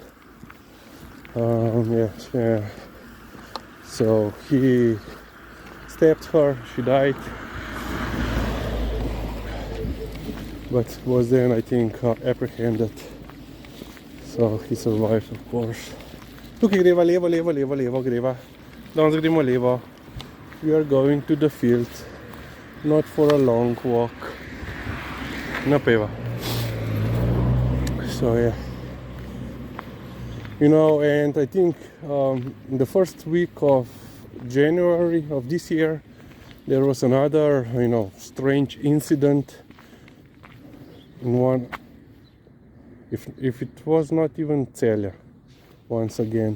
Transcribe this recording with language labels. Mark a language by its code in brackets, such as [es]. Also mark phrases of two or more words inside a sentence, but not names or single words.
[en] So he stabbed her, she died, but was then, I think, apprehended. So he survived, of course. [sl] Tukaj greva levo greva. Danes gremo levo. [en] We are going to the field, not for a long walk. Napeva. So yeah. And I think in the first week of January of this year, there was another, strange incident in one, if it was not even Celje, once again.